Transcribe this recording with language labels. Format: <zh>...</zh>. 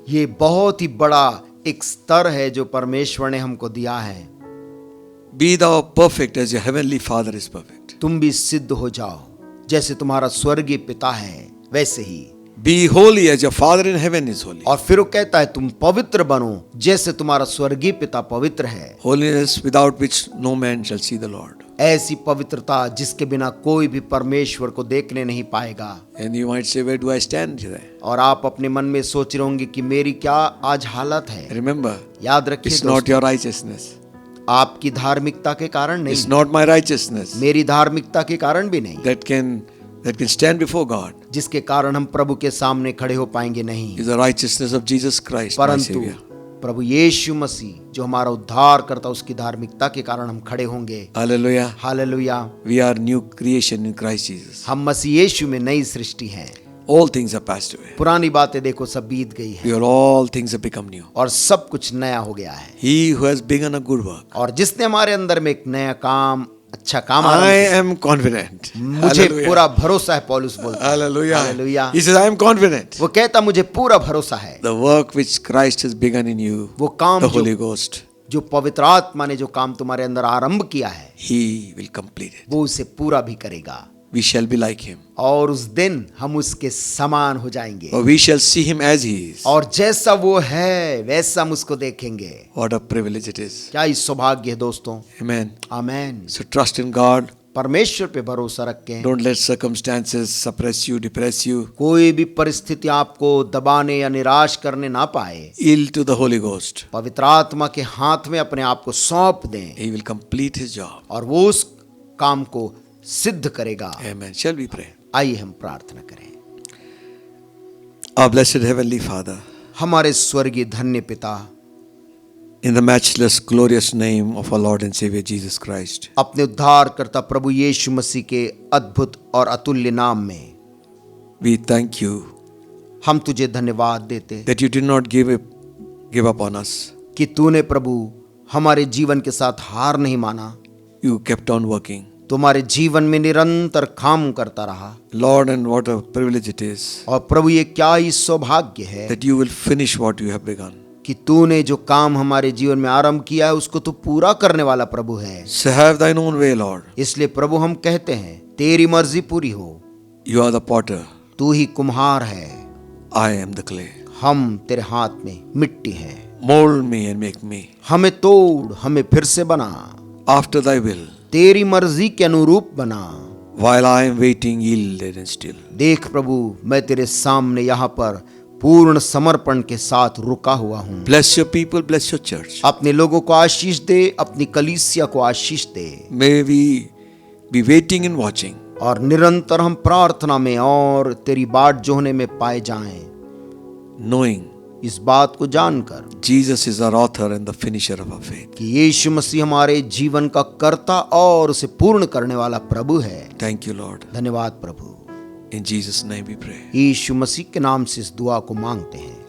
<hi>ये बहुत ही बड़ा एक स्तर है जो परमेश्वर ने हमको दिया है।</hi> <en>Be thou perfect as your heavenly Father is perfect.</en> <hi>तुम भी सिद्ध हो जाओ जैसे तुम्हारा स्वर्गीय पिता है वैसे ही।</hi> <en>Be holy as your Father in heaven is holy.</en> <hi>और फिर वो कहता है तुम पवित्र बनो जैसे तुम्हारा स्वर्गीय पिता पवित्र है।</hi> <en>Holiness without which no man shall see the Lord.</en> <hi>ऐसी पवित्रता जिसके बिना कोई भी परमेश्वर को देखने नहीं पाएगा।</hi> <en>And you might say, where do I stand today?</en> <hi>और आप अपने मन में सोच रहे होंगे कि मेरी क्या आज हालत है।</hi> <en>Remember,</en> <hi>याद रखिए</hi> <en>it's not your righteousness.</en> <hi>आपकी धार्मिकता के कारण नहीं,</hi> <en>It's not my righteousness</en> <hi>मेरी धार्मिकता के कारण भी नहीं,</hi> <en>that can stand before God.</en> <hi>जिसके कारण हम प्रभु के सामने खड़े हो पाएंगे नहीं,</hi> <en>Is the righteousness of Jesus Christ, my</en> <hi>परंतु</hi> <en>Savior.</en> <hi>प्रभु यीशु मसीह जो हमारा उद्धार करता उसकी धार्मिकता के कारण हम खड़े होंगे।</hi> <en>Hallelujah.</en> <hi>Hallelujah.</hi> <en>We are new creation in Christ Jesus.</en> <hi>हम मसीह यीशु में नई सृष्टि हैं।</hi> <en>All things are passed away.</en> <hi>पुरानी बातें देखो सब बीत गई है</hi> <en>We are all things have become new.</en> <hi>और सब कुछ नया हो गया है।</hi> <en>He who has begun a good work.</en> <hi>और जिसने हमारे अंदर में एक नया काम, अच्छा काम</hi> <en>I</en> <hi>आरंभ</hi> <en>am confident.</en> <hi>किया, मुझे</hi> <en>Hallelujah.</en> <hi>पूरा भरोसा है। पौलुस बोलता है।</hi> <en>Hallelujah.</en> <hi>Hallelujah.</hi> <en>He says, I am confident.</en> <hi>वो कहता मुझे पूरा भरोसा है।</hi> <en>The work which Christ has begun in you,</en> <hi>वो काम</hi> <en>the Holy Ghost,</en> <hi>जो पवित्र आत्मा ने जो काम तुम्हारे अंदर आरंभ किया है</hi> <en>He will complete it.</en> <hi>वो उसे पूरा भी करेगा।</hi> <en>We shall be like Him.</en> <hi>और उस दिन हम उसके समान हो जाएंगे</hi> <en>Or we shall see Him as He is.</en> <hi>और जैसा वो है वैसा हम उसको देखेंगे।</hi> <en>What a privilege it is.</en> <hi>क्या इस सौभाग्य है दोस्तों।</hi> <en>Amen.</en> <hi>Amen.</hi> <en>So trust in God.</en> <hi>परमेश्वर पे भरोसा रखें।</hi> <en>Don't let circumstances suppress you, depress you.</en> <hi>कोई भी परिस्थिति आपको दबाने या निराश करने ना पाए।</hi> <en>Yield to the Holy Ghost.</en> <hi>पवित्र आत्मा के हाथ में अपने आप को सौंप दें</hi> <en>He will complete His job.</en> <hi>और वो उस काम को सिद्ध करेगा।</hi> <en>Amen. Shall we pray?</en> <hi>आइए हम प्रार्थना करें।</hi> <en>Our blessed Heavenly Father,</en> <hi>हमारे स्वर्गीय धन्य पिता,</hi> <en>In the matchless, glorious name of our Lord and Savior Jesus Christ.</en> <hi>अपने उद्धारकर्ता प्रभु यीशु मसीह के अद्भुत और अतुल्य नाम में</hi> <en>We thank you</en> <hi>हम तुझे धन्यवाद देते</hi> <en>that you did not give up on us.</en> <hi>कि तूने प्रभु हमारे जीवन के साथ हार नहीं माना,</hi> <en>You kept on working.</en> <hi>तुम्हारे जीवन में निरंतर काम करता रहा।</hi> <en>Lord, and what a privilege it is</en> <hi>और प्रभु ये क्या ही सौभाग्य है</hi> <en>that you will finish what you have begun.</en> <hi>कि तूने जो काम हमारे जीवन में आरंभ किया है उसको तू पूरा करने वाला प्रभु है।</hi> <en>So have thine own way, Lord.</en> <hi>इसलिए प्रभु हम कहते हैं तेरी मर्जी पूरी हो।</hi> <en>You are the potter,</en> <hi>तू ही कुम्हार है,</hi> <en>I am the clay.</en> <hi>हम तेरे हाथ में मिट्टी है।</hi> <en>Mold me and make me</en> <hi>हमें तोड़, हमें फिर से बना,</hi> <en>after thy will,</en> <hi>तेरी मर्जी के अनुरूप बना।</hi> <en>while I am waiting, yielded and still.</en> <hi>देख प्रभु, मैं तेरे सामने यहाँ पर पूर्ण समर्पण के साथ रुका हुआ हूँ।</hi> <en>Bless your people, bless your church.</en> <hi>अपने लोगों को आशीष दे, अपनी कलीसिया को आशीष दे।</hi> <en>May we be waiting and watching,</en> <hi>और निरंतर हम प्रार्थना में और तेरी बाट जोहने में पाए जाएं,</hi> <en>knowing</en> <hi>इस बात को जानकर</hi> <en>Jesus is our author and the finisher of our faith.</en> <hi>कि यीशु मसीह हमारे जीवन का कर्ता और उसे पूर्ण करने वाला प्रभु है।</hi> <en>Thank you, Lord.</en> <hi>धन्यवाद प्रभु।</hi> <en>In Jesus' name we pray.</en> <hi>यीशु मसीह के नाम से इस दुआ को मांगते हैं।</hi>